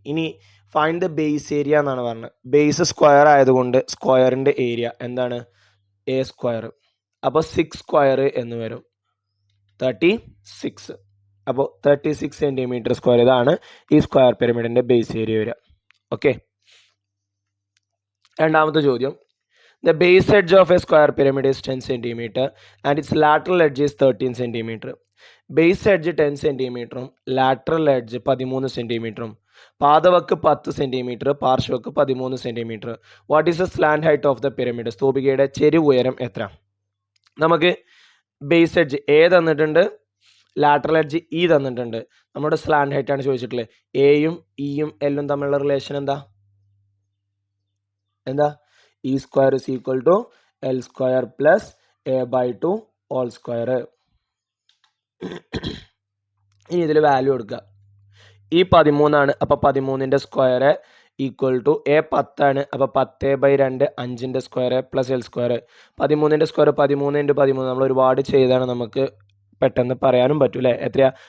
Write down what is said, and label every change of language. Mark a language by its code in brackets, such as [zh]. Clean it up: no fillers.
[ml] ഇനി [en] find the base area [ml] എന്നാണ് പറഞ്ഞത്. ബേസ് സ്ക്വയർ ആയതുകൊണ്ട് സ്ക്വയറിൻ്റെ ഏരിയ എന്താണ്? a². അപ്പോൾ 6² എന്ന് വരും 36. അപ്പോൾ 36 cm². ഇതാണ് ഈ സ്ക്വയർ പിരമിഡിൻ്റെ ബേസ് ഏരിയ വരിക. ഓക്കെ, രണ്ടാമത്തെ ചോദ്യം. [en] The base edge of a square pyramid is 10 cm and its lateral edge is 13 cm. [ml] Base edge 10 സെന്റിമീറ്ററും lateral edge 13 സെന്റിമീറ്ററും. പാദവക്ക് 10 centimetre, പാർശ്വവക്ക് 13 centimetre. [en] What is the slant height of the pyramid? [ml] സ്തൂപികയുടെ ചെരിവ് ഉയരം എത്ര? നമുക്ക് base edge A തന്നിട്ടുണ്ട്, lateral edge E തന്നിട്ടുണ്ട്. നമ്മുടെ slant height ആണ് ചോദിച്ചിട്ടുള്ളത്. എയും ഇയും എല്ലും തമ്മിലുള്ള റിലേഷൻ എന്താ? [en] E² = L² + a/2 whole square. [ml] ഇനി ഇതിൽ വാല്യൂ കൊടുക്കുക. ഈ 13 ആണ്, അപ്പോൾ 13ന്റെ സ്ക്വയർ = a 10 ആണ്, അപ്പോൾ 10/2 5ന്റെ സ്ക്വയർ + L². 13ന്റെ സ്ക്വയർ 13 × 13. നമ്മൾ ഒരുപാട് ചെയ്താണ്, നമുക്ക് പെട്ടെന്ന് പറയാനും പറ്റും അല്ലേ. എത്രയാ?